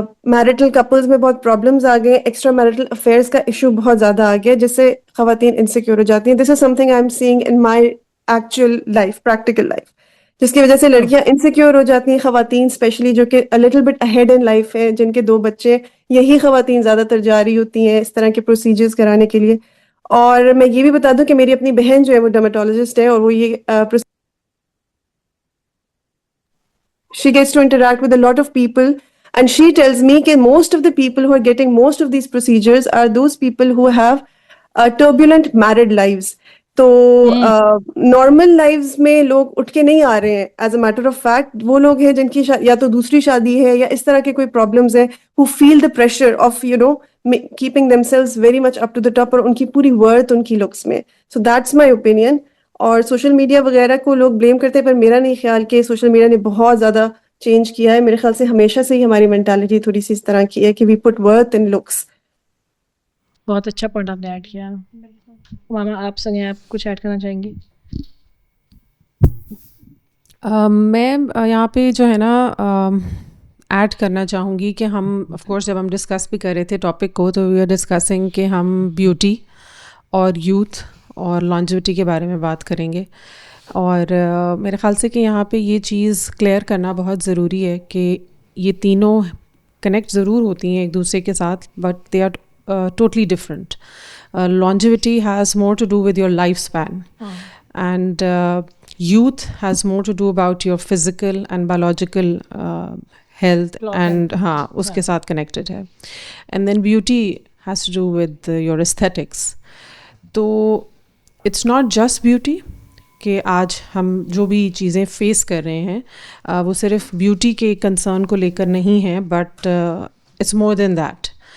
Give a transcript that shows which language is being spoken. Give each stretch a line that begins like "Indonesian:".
Urdu: Marital couples میں بہت problems آ گئے ہیں, ایکسٹرا میرٹل افیئرس کا ایشو بہت زیادہ آ گیا جس سے خواتین انسیکیور ہو جاتی ہیں.
English: this is something I am seeing in my actual life, practical life,
Urdu: جس کی وجہ سے لڑکیاں انسیکیور ہو جاتی ہیں. خواتین اسپیشلی جو کہ
English: little bit ahead in life
Urdu: ہے, جن کے 2 بچے, یہی خواتین زیادہ تر جا رہی ہوتی ہیں اس طرح کے پروسیجرز کرانے کے لیے. اور میں یہ بھی بتا دوں کہ میری اپنی بہن جو ہے وہ ڈرمیٹولوجسٹ ہے, اور وہ یہ
English: she gets to interact with a lot of people, and she tells me that most of the people who are getting most of these procedures are those people who have turbulent married lives.
Urdu: تو normal lives میں لوگ اٹھ کے نہیں آ رہے ہیں.
English: as a matter of fact
Urdu: وہ لوگ ہیں جن کی یا تو دوسری شادی ہے یا اس طرح کے کوئی پرابلمز ہیں,
English: who feel the pressure of keeping themselves very much up to the top,
Urdu: اور ان کی پوری ورتھ ان کی لکس میں.
English: So that's my opinion.
Urdu: اور سوشل میڈیا وغیرہ کو لوگ بلیم کرتے ہیں, پر میرا نہیں خیال کہ سوشل میڈیا نے بہت زیادہ چینج کیا ہے. میرے خیال سے ہمیشہ سے ہی ہماری مینٹالٹی تھوڑی سی اس طرح کی ہے کہ
English: We put worth in looks.
Urdu: بہت اچھا پوائنٹ آپ نے ایڈ کیا. ماما آپ سنیں, آپ کچھ ایڈ کرنا چاہیں گی؟ میں یہاں پہ جو ہے نا ایڈ کرنا چاہوں گی کہ ہم آف کورس جب ہم ڈسکس بھی کر رہے تھے ٹاپک کو, تو
English: we are discussing
Urdu: کہ ہم بیوٹی اور یوتھ اور لانجیوٹی کے بارے میں بات کریں گے. اور میرے خیال سے کہ یہاں پہ یہ چیز کلیئر کرنا بہت ضروری ہے کہ یہ تینوں کنیکٹ ضرور ہوتی ہیں ایک دوسرے کے ساتھ,
English: But they are totally different. longevity has more to do with your lifespan, and youth has more to do about your physical and biological health, and
Urdu: uske saath connected hai.
English: And then beauty has to do with your aesthetics.
Urdu: تو
English: it's not just beauty
Urdu: کہ آج ہم جو بھی چیزیں face کر رہے ہیں وہ صرف بیوٹی کے کنسرن کو لے کر نہیں ہے,
English: But it's more than that.